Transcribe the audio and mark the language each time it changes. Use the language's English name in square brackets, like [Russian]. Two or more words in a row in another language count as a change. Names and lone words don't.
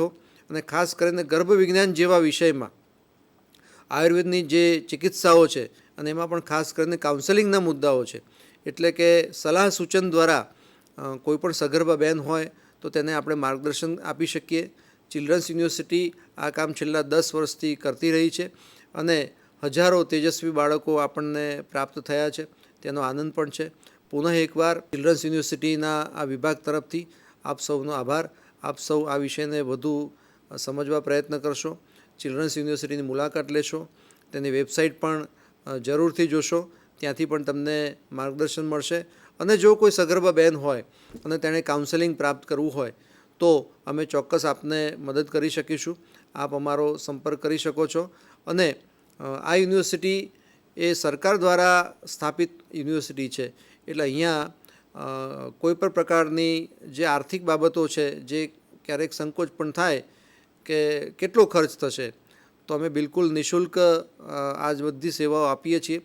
[Gujarati] અને ખાસ કરીને ગર્ભ વિજ્ઞાન જેવા વિષયમાં આયુર્વેદની જે ચિકિત્સાઓ છે અને એમાં પણ ખાસ કરીને કાઉન્સેલિંગના મુદ્દાઓ છે. એટલે કે સલાહ સૂચન દ્વારા કોઈપણ સગર્ભા બહેન હોય તો તેને આપણે માર્ગદર્શન આપી શકીએ. ચિલ્ડ્રન્સ યુનિવર્સિટી આ કામ છેલ્લા 10 વર્ષથી કરતી રહી છે અને હજારો તેજસ્વી બાળકો આપણને પ્રાપ્ત થયા છે તેનો આનંદ પણ છે. પુનઃ એકવાર ચિલ્ડ્રન્સ યુનિવર્સિટીના આ વિભાગ તરફથી આપ સૌનો આભાર. આપ સૌ આ વિષયને વધુ સમજવા પ્રયત્ન કરશો. ચિલ્ડ્રન્સ યુનિવર્સિટીની મુલાકાત લેશો, તેની વેબસાઇટ પણ જરૂરથી જોશો, ત્યાંથી પણ તમને માર્ગદર્શન મળશે. અને જો કોઈ સગર્ભા બહેન હોય અને તેણે કાઉન્સેલિંગ પ્રાપ્ત કરવું હોય તો અમે ચોક્કસ આપને મદદ કરી શકીશું. આપ અમારો સંપર્ક કરી શકો છો. અને આ યુનિવર્સિટી એ સરકાર દ્વારા સ્થાપિત યુનિવર્સિટી છે, એટલે અહીંયા કોઈ પણ પ્રકારની જે આર્થિક બાબતો છે, જે ક્યારેક સંકોચ પણ થાય કે કેટલો ખર્ચ થશે, તો અમે બિલકુલ નિઃશુલ્ક આ જ બધી સેવાઓ આપીએ છીએ.